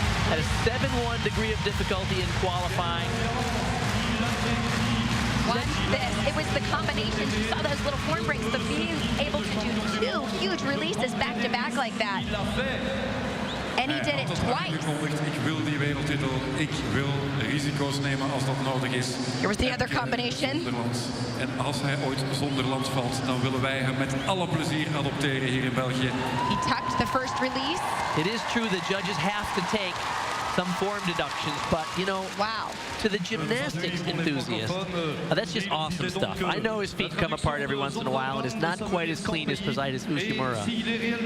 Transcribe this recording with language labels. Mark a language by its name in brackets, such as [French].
[English] At a 7-1 degree of difficulty in qualifying. Watch this. It was the combination. You saw those little form breaks, but being able to do 2 huge releases back to back like that. And he did it twice. [Dutch] Ik wil die wereldtitel. Ik wil risico's nemen als dat nodig is. [English] Here was the other combination. [Dutch] En als hij ooit zonder land valt, dan willen wij hem met alle plezier adopteren hier in België. [English] He tucked the first release. It is true that judges have to take some form deductions, but you know, Wow. to the gymnastics enthusiast, that's just awesome stuff. I know his feet come apart every once in a while, and it's not quite as clean as Poseidon's UCHIMURA.